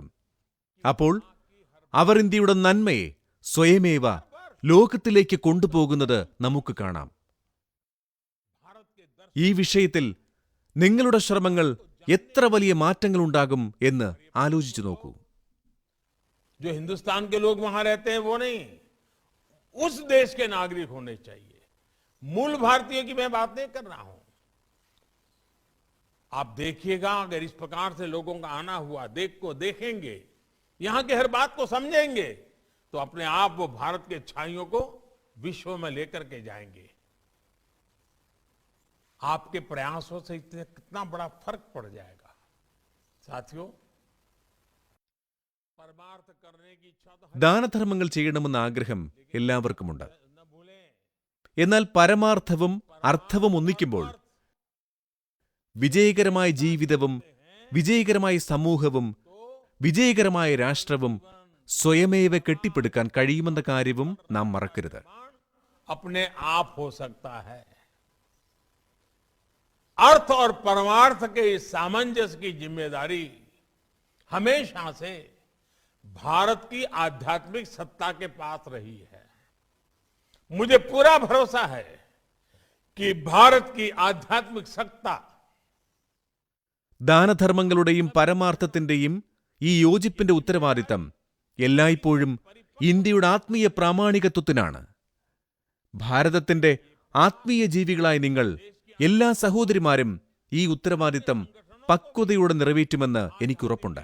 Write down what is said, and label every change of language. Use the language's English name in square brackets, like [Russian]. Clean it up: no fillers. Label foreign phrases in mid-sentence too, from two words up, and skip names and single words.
[Malayalam] അപ്പോൾ അവർ ഇന്ത്യയുടെ നന്മയെ സ്വയമേവ ലോകത്തിലേക്ക് കൊണ്ടുപോകുന്നത് നമുക്ക് കാണാം. ഈ വിഷയത്തിൽ നിങ്ങളുടെ ശ്രമങ്ങൾ എത്ര വലിയ മാറ്റങ്ങളുണ്ടാകും എന്ന് ആലോചിച്ചു നോക്കൂ. [Hindi] जो हिंदुस्तान के लोग वहां रहते हैं वो नहीं, उस देश के नागरिक होने चाहिए. मूल भारतीय की मैं बात नहीं कर रहा हूं. आप देखिएगा, अगर इस प्रकार से लोगों का आना हुआ, देखेंगे, यहां की हर बात को समझेंगे, तो अपने आप वो भारत के छाइयों को विश्व में लेकर के जाएंगे. आपके प्रयासों से इतने कितना बड़ा फर्क पड़ जाएगा. साथियों, परमार्थ करने की इच्छा तो [Malayalam] ദാനധർമ്മങ്ങൾ ചെയ്യണമെന്ന ആഗ്രഹം എല്ലാവർക്കുമുണ്ട്. [Hindi] न भूलें. [Malayalam] എന്നാൽ പരമാർത്ഥവും അർത്ഥവും ഒന്നിക്കുമ്പോൾ വിജയകരമായ ജീവിതവും വിജയകരമായ സമൂഹവും വിജയകരമായ രാഷ്ട്രവും സ്വയമേവ കെട്ടിപ്പടുക്കാൻ കഴിയുമെന്ന കാര്യവും നാം മറക്കരുത്. [Hindi] अपने आप हो सकता है. अर्थ और परमार्थ के इस सामंजस्य की जिम्मेदारी हमेशा से भारत की आध्यात्मिक सत्ता के पास रही है. मुझे पूरा भरोसा है कि भारत की आध्यात्मिक सत्ता [Malayalam] ദാനധർമ്മങ്ങളുടെയും പരമാർത്ഥത്തിന്റെയും ഈ യോജിപ്പിന്റെ ഉത്തരവാദിത്തം എല്ലായ്പ്പോഴും ഇന്ത്യയുടെ ആത്മീയ പ്രാമാണികത്വത്തിനാണ്. ഭാരതത്തിന്റെ ആത്മീയ ജീവികളായ നിങ്ങൾ എല്ലാ സഹോദരിമാരും ഈ ഉത്തരവാദിത്തം പക്വതയോടെ നിറവേറ്റുമെന്ന് എനിക്കുറപ്പുണ്ട്.